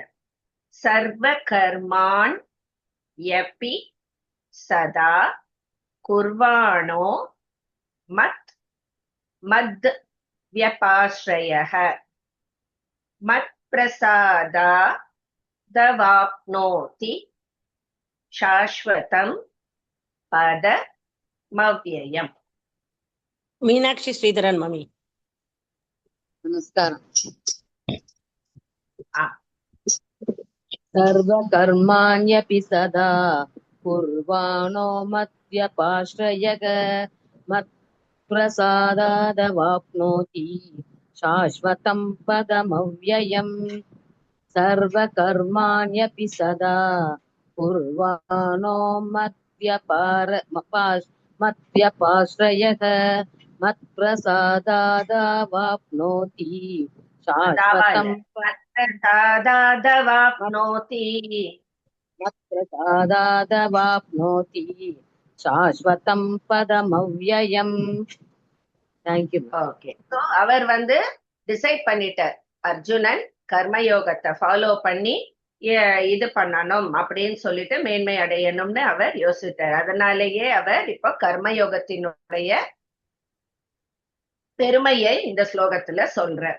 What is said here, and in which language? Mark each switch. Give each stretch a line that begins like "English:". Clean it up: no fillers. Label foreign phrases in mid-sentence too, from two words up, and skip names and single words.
Sanskrit: सर्व कर्मान् यपि सदा कुर्वाणो मत् मत् व्यपाश्रयः मत् प्रसादा तवाप्नोति शाश्वतं पद मव्ययम्.
Tamil: மீனாட்சி ஸ்ரீதரன் மம்மி. நமஸ்காரம். ஆ,
Sanskrit: सर्व कर्माण्यपि सदा कुर्वाणो मद्व्यपाश्रयः मत्प्रसादादवाप्नोति शाश्वतं पदमव्ययम् सर्वकर्माण्यपि सदा कुर्वाणो मद्व्यपाश्रयः मत्प्रसादादवाप्नोति शाश्वतं प्रसादादवाप्नोति मत्प्रसादादवाप्नोति शाश्वतं पदमव्ययम्.
English: Thank you.
Tamil: ஓகே, சோ அவர் டிசைட் பண்ணிட்டார், அர்ஜுனன் கர்மயோகத்தை ஃபாலோ பண்ணி இது பண்ணணும் அப்படின்னு சொல்லிட்டு மேன்மை அடையணும்னு அவர் யோசித்தார். அதனாலேயே அவர் இப்போ கர்மயோகத்தினுடைய பெருமையை இந்த ஸ்லோகத்துல சொல்றார்.